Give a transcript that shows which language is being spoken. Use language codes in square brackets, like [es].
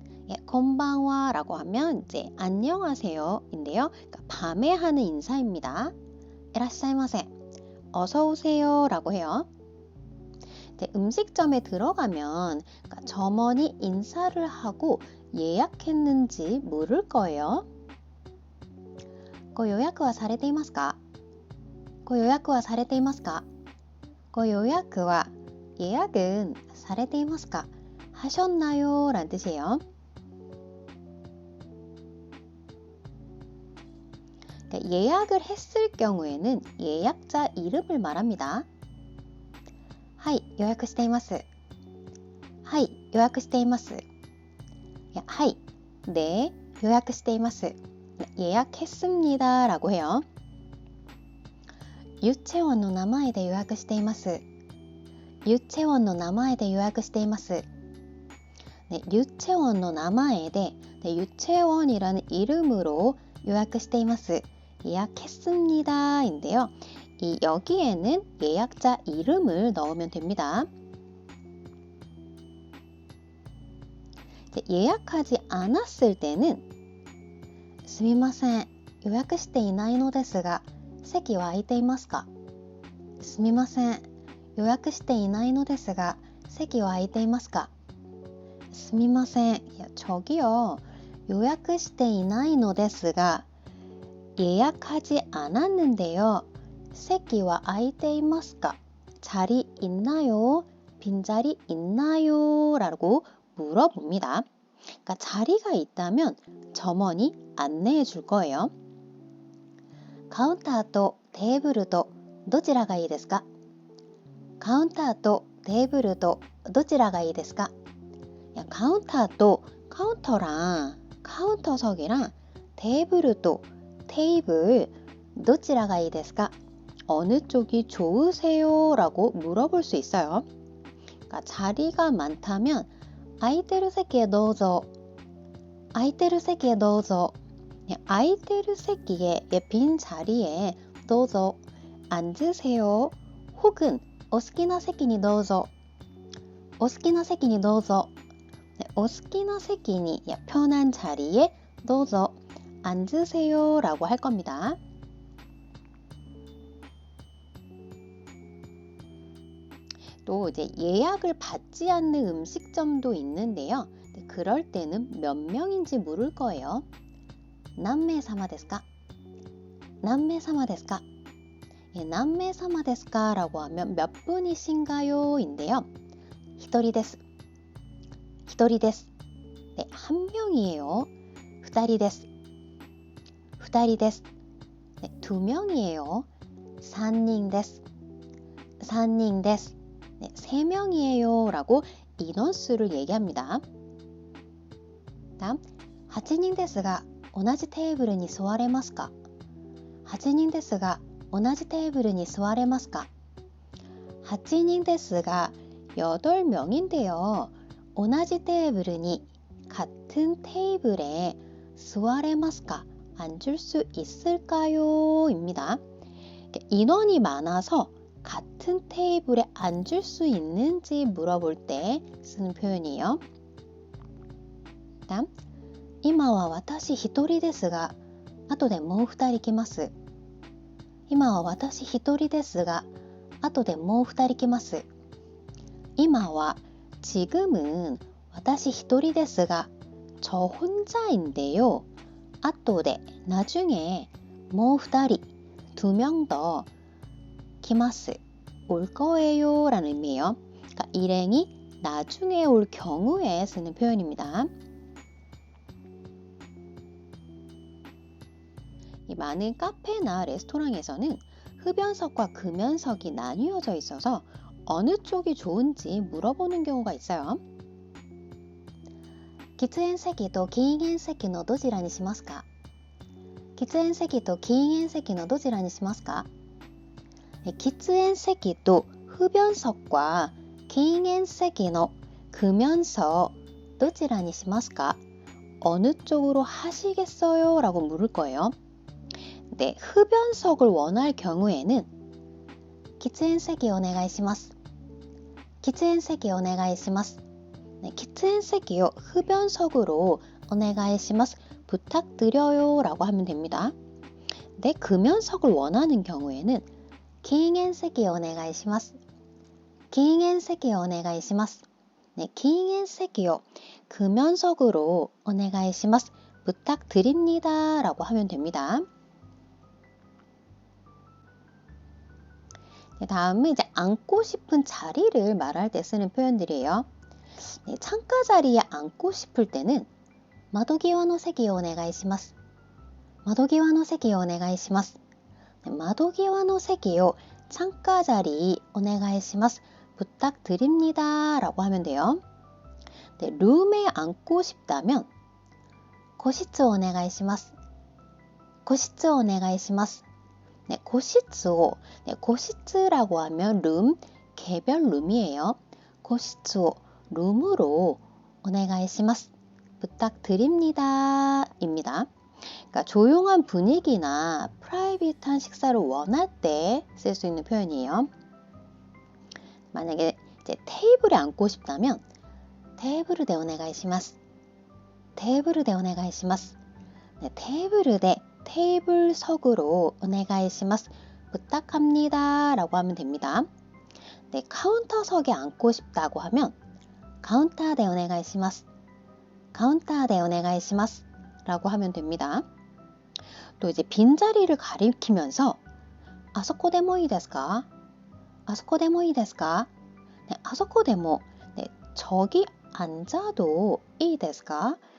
[ko] 예, 건방와라고 하면 이제 안녕하세요 인데요. 밤에 하는 인사입니다. 이라시아이마세, 어서 오세요 라고 해요. 이제 음식점에 들어가면 점원이 인사를 하고 예약했는지 물을 거예요. [ja] ご予約はされていますか?ご予約はされていますか? ご予約は [ko] 예약은 [ja] されていますか? [ko] 하셨나요? 라는 뜻이에요. 예약을 했을 경우에는 예약자 이름을 말합니다. [ja] はい予約しています はい予約しています はい네予約しています [ko] 예약했습니다 라고 해요. [ja] 유채원の名前で予約しています 유채원の名前で予約しています [ko] 네, 유채원의 [ja] 名前で [ko] 네, 유채원이라는 이름으로 [ja] 予約しています [ko] 예약했습니다 인데요. 여기에는 예약자 이름을 넣으면 됩니다. 예약하지 않았을 때는 [ja] すみません、予約していないのですが、席は空いていますか? すみません、予約していないのですが、席は空いていますか? すみません、 [ko] 저기요, [ja] 予約していないのですが, [ko] 예약하지 않았는데요. [ja] 席は空いていますか? [ko] 자리 있나요? 빈자리 있나요? 라고 물어봅니다. 자리가 있다면 점원이 안내해 줄 거예요. [ja] カウンターとテーブルとどちらがいいですか? カウンターとテーブルとどちらがいいですか? [ko] 카운터도 카운터랑 카운터석이랑 테이블도 테이블 [ja] どちらがいいですか? [ko] 어느 쪽이 좋으세요? 라고 물어볼 수 있어요. 자리가 많다면 [ja] 空いてる席へどうぞ空いてる席へどうぞ空いてる席へ [ko] 빈 자리에 [ja] どうぞ [ko] 앉으세요. [ja] 혹은 お好きな席にどうぞお好きな席にどうぞお好きな席に [ko] 편한 자리에 [ja] どうぞ [ko] 앉으세요 라고 할 겁니다. 또 이제 예약을 받지 않는 음식점도 있는데요. 그럴 때는 몇 명인지 물을 거예요. [ja] 何名様ですか?何名様ですか? 何名様ですか? [ko] 라고 하면 몇 분이신가요? 인데요. [ja] 一人です.一人です. [ko] 네, 한 명이에요. [ja] 二人です.二人です. [ko] 네, 두 명이에요. [ja] 三人です.三人です. [ko] 네, 3명이에요 라고 인원수를 얘기합니다. 다음, [ja] 8人ですが同じテーブルに座れますか 8人ですが同じテーブルに座れますか 8人ですが [ko] 8명인데요. [ja] 同じテーブルに [ko] 같은 테이블에 [ja] 座れますか [ko] 앉을 수 있을까요? 입니다. 인원이 많아서 같은 테이블에 앉을 수 있는지 물어볼 때 쓰는 표현이에요. 다음, [ja] 今は私一人ですが後でもう2人来ます。今は私一人ですが後でもう2人来ます。今は [ko] 지금은 [ja] 私一人ですが [ko] 저 혼자인데요. [ja] 後で [ko] 나중에 [ja] もう2人 [ko] 2명 더 [ja] 来ます [ko] 올 거예요 라는 의미예요. 그러니까 일행이 나중에 올 경우에 쓰는 표현입니다. 이 많은 카페나 레스토랑에서는 흡연석과 금연석이 나뉘어져 있어서 어느 쪽이 좋은지 물어보는 경우가 있어요. [ja] 喫煙席と禁煙席のどちらにしますか喫煙席と禁煙席のどちらにしますか喫煙席と [ko] 흡연석과 [ja] 禁煙席の [ko] 금연석 [ja] どちらにしますか [ko] 어느 쪽으로 하시겠어요?라고 물을 거예요. 네, 흡연석을 원할 경우에는 [ja] 喫煙席お願いします。喫煙席お願いします。네,喫煙席を [ko] 흡연석으로 [ja] お願いします. [ko] 부탁드려요 라고 하면 됩니다. 네, 금연석을 원하는 경우에는 [ja] 禁煙席お願いします。禁煙席お願いします.네, 禁煙席を [ko] 금연석으로 [ja] お願いします. [ko] 부탁드립니다 라고 하면 됩니다. 네, 다음은 이제 앉고 싶은 자리를 말할 때 쓰는 표현들이에요. 네, 창가 자리에 앉고 싶을 때는 [ja] 窓際の席をお願いします。窓際の席をお願いします。네, 窓際の席を [ko] 창가 자리 [ja] お願いします. [ko] 부탁드립니다 라고 하면 돼요. 네, 룸에 앉고 싶다면 [ja] 個室をお願いします. 個室をお願いします. [ko] 네, [ja] 個室を [ko] 네, 個室라고 하면 룸, 개별 룸이에요. [ja] 個室を [ko] 룸으로 [ja] お願いします. [ko] 부탁드립니다 입니다. 그러니까 조용한 분위기나 프라이빗한 식사를 원할 때 쓸 수 있는 표현이에요. 만약에 이제 테이블에 앉고 싶다면 [ja] テーブルでお願いします. テーブルでお願いします. [ko] 네, 테이블에 테이블석으로 [ja] お願いします. [ko] 부탁합니다 라고 하면 됩니다. 네, 카운터석에 앉고 싶다고 하면 [ja] カウンターでお願いします. カウンターでお願いします [ko] 라고 하면 됩니다.또 이제 빈자리를 가리키면서 [ja] あそこでもいいですか? あそこでもいいですか?네, あそこでも [ko] 네, 저기 앉아도 [ja] いいですか?